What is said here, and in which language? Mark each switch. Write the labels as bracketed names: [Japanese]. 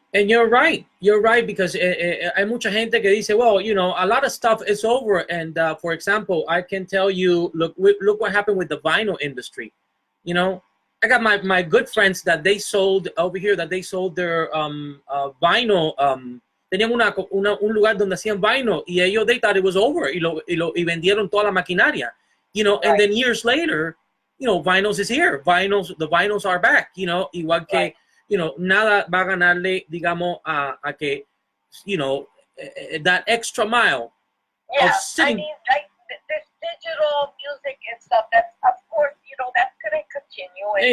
[English] And you're right, because hay mucha gente que dice, well, you know, a lot of stuff is over. And for example, I can tell you, look what happened with the vinyl industry. You know, I got my good friends that they sold over here, that they sold their vinyl. [Spanish] Tenían un lugar donde hacían vinyl, y ellos, they thought it was over, y vendieron toda la maquinaria. [English] You know, and then years later, you know, vinyls is here. The vinyls are back. You know, igual que, you know, nada va a ganarle, digamos, a que, you know, that extra mile of sitting. I mean, like this digital music and stuff, that's, of course, you know, that's going to continue.